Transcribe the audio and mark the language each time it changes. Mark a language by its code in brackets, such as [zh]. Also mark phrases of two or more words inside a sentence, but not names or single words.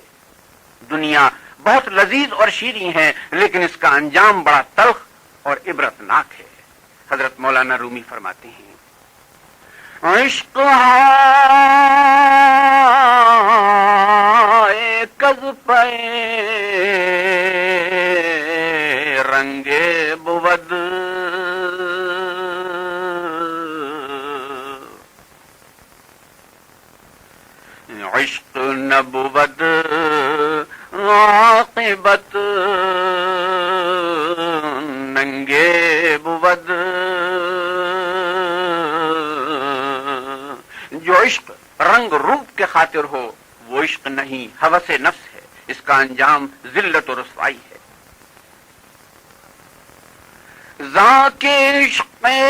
[ur] دنیا بہت لذیذ اور شیریں ہے لیکن اس کا انجام بڑا تلخ اور عبرتناک ہے۔ حضرت مولانا رومی فرماتے ہیں [fa] عشق کز پہ رنگے بود عشق نبود عاقبت ننگے بود۔ [ur] جو عشق رنگ روپ کے خاطر ہو وہ عشق نہیں، ہوس نفس ہے، اس کا انجام ذلت و رسوائی ہے۔ ذاک عشق